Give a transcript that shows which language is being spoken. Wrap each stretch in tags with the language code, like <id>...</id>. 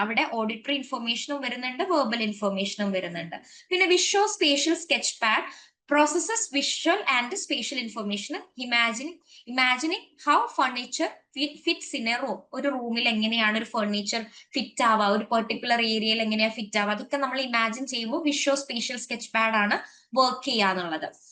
<ml>അവിടെ ഓഡിറ്ററി ഇൻഫർമേഷനും വരുന്നുണ്ട്, വെർബൽ ഇൻഫർമേഷനും വരുന്നുണ്ട്.</ml> <en>പിന്നെ visual spatial sketch pad processes visual and spatial information, imagining how furniture fits in a room.</en> <ml>ഒരു റൂമിൽ എങ്ങനെയാണ് ഒരു ഫർണിച്ചർ ഫിറ്റ് ആവുക, ഒരു പെർട്ടിക്കുലർ ഏരിയയിൽ എങ്ങനെയാ ഫിറ്റ് ആവുക, അതൊക്കെ നമ്മൾ ഇമാജിൻ ചെയ്യുമ്പോൾ വിഷ്വൽ സ്പേഷ്യൽ സ്കെച്ച് പാഡ് ആണ് വർക്ക് ചെയ്യാന്നുള്ളത്.</ml>